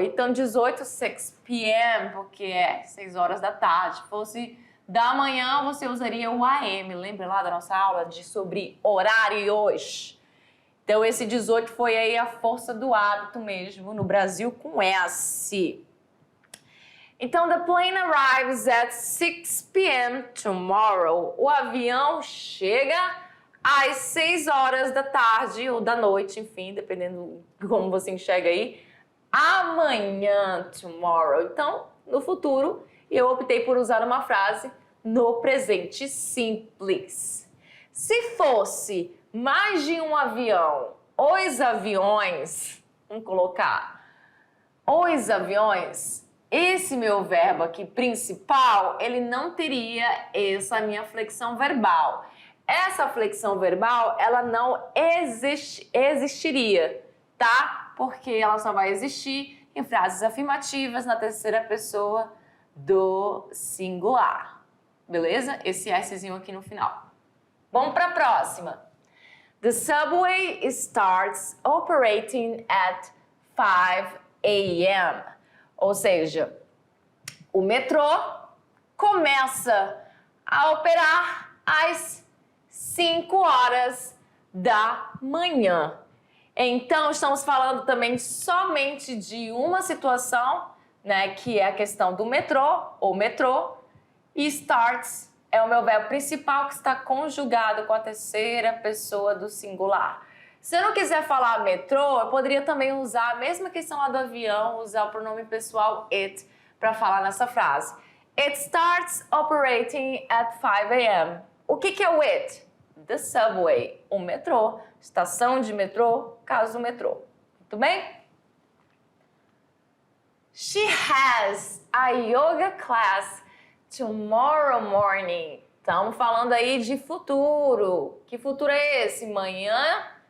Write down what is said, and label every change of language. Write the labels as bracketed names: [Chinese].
[Portuguese] Então 18, 6 p.m., porque é 6 horas da tarde. Se fosse da manhã, você usaria o AM. Lembra lá da nossa aula sobre horários? Então, esse 18 foi aí a força do hábito mesmo, no Brasil com S. [English] Então, the plane arrives at 6 p.m. tomorrow. [Portuguese] O avião chega às 6 horas da tarde ou da noite, enfim, dependendo de como você enxerga aí. Amanhã, tomorrow. Então, no futuro, eu optei por usar uma frase no presente simples. Se fosse mais de um avião, os aviões, vamos colocar, os aviões, esse meu verbo aqui principal, ele não teria essa minha flexão verbal. Essa flexão verbal, ela não existiria, tá? Porque ela só vai existir em frases afirmativas na terceira pessoa do singular. Beleza? Esse Szinho aqui no final. Vamos para a próxima. [English] The subway starts operating at 5 a.m. [Portuguese] Ou seja, o metrô começa a operar às 5 horas da manhã. Então, estamos falando também somente de uma situação, né, que é a questão do metrô, ou metrô, e starts é o meu verbo principal que está conjugado com a terceira pessoa do singular. Se eu não quiser falar metrô, eu poderia também usar a mesma questão lá do avião, usar o pronome pessoal it para falar nessa frase. [English] It starts operating at 5 a.m. [Portuguese] O que é o it? The subway, o metrô, estação de metrô, caso do metrô. Muito bem? [English] She has a yoga class tomorrow morning. [Portuguese] Estamos falando aí de futuro. Que futuro é esse? Manhã